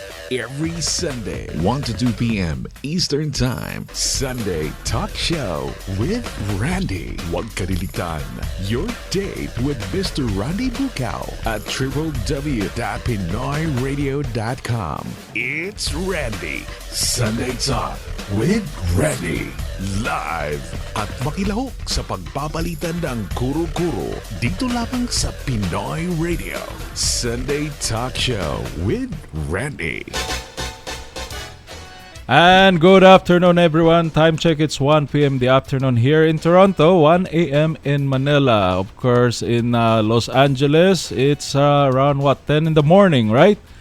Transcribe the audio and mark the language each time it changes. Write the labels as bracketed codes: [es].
[en] Every Sunday, 1 to 2 p.m. Eastern Time, Sunday Talk Show with Randy. [tl] Huwag kalilitan, [en] your date with Mr. Randy Bukaw at www.pinoyradio.com. It's Randy, Sunday Talk with Randy. [tl] Live at makilahok sa pagbabalitan ng kuro-kuro dito lamang sa Pinoy Radio. [en] Sunday Talk Show with Randy. And good afternoon, everyone. Time check, it's 1 p.m. the afternoon here in Toronto, 1 a.m. in Manila. Of course, in Los Angeles, it's around, 10 in the morning, right?